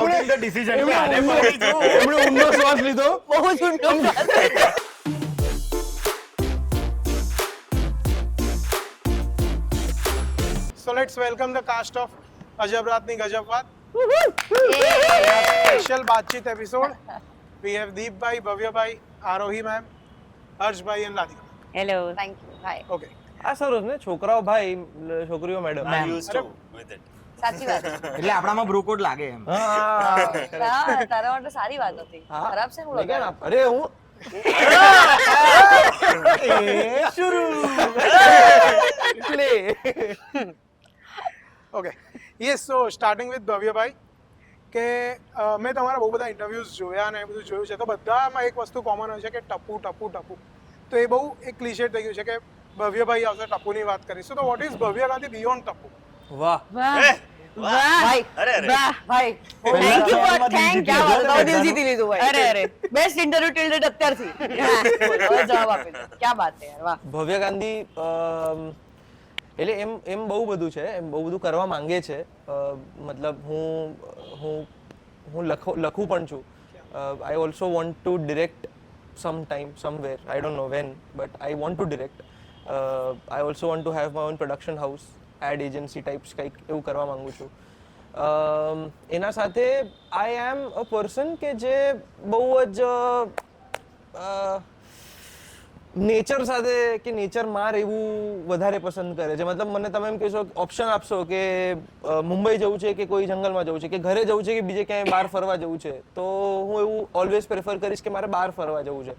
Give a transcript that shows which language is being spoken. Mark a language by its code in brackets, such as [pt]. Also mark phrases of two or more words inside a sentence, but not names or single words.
[en] The decision [gu] એમણે ઊંડો શ્વાસ લીધો. બહુ જ ઊંડો. [en] So let's welcome the cast of Ajab Raatni Gajab Baat. Special बातचीत episode. We have Deep bhai, Bhavya bhai, Arohi ma'am, Harsh bhai and Ladika. Hello. Thank you. Hi. Okay. [gu] આ સરસ ને, છોકરાઓ ભાઈ, છોકરીઓ મેડમ. સાચી વાત. એટલે આપણામાં બ્રોકોડ લાગે એમ. હા તારા માટે સારી વાત હતી. ખરાબ છે હું લગાડ. લગાડ. અરે હું પ્લે. [en] Okay. Yes, so starting with Bhavya bhai [gu] કે મેં તમારા બહુ બધા ઇન્ટરવ્યૂઝ જોયા અને એ બધું જોયું છે તો બધામાં એક વસ્તુ કોમન હોય છે કે ટપુ ટપુ ટપુ. તો એ બહુ એક ક્લિશે થઈ ગયું છે કે ભવ્યભાઈ આવશે ટપુની વાત કરીશું તો [en] What is Bhavya Gandhi beyond Tapu? [gu] વાહ. વાહ. ભાઈ. વાહ ભાઈ. [en] thank you for thank you. [gu] બહુ દિલ જીતી લીધું ભાઈ. અરે અરે. [en] best interview till date [gu] અત્યારથી. હવે જવાબ આપી દો. ક્યાં વાત છે યાર. વાહ. ભવ્ય ગાંધી એટલે એમ બહુ બધું છે, એમ બહુ બધું કરવા માંગે છે. મતલબ હું લખું પણ છું. [en] I also want to direct sometime, somewhere, I don't know when, but I want to direct. I also want to have my own production house, ad agency types, [gu] કંઈક એવું કરવા માંગુ છું. એના સાથે [en] I am a person [gu] કે જે બહુ જ નેચર સાથે કે નેચરમાં રહેવું વધારે પસંદ કરે છે. મતલબ મને તમે એમ કહેશો, ઓપ્શન આપશો કે મુંબઈ જવું છે કે કોઈ જંગલમાં જવું છે કે ઘરે જવું છે કે બીજે ક્યાંય બહાર ફરવા જવું છે, તો હું એવું [en] always prefer [gu] કરીશ કે મારે બહાર ફરવા જવું છે.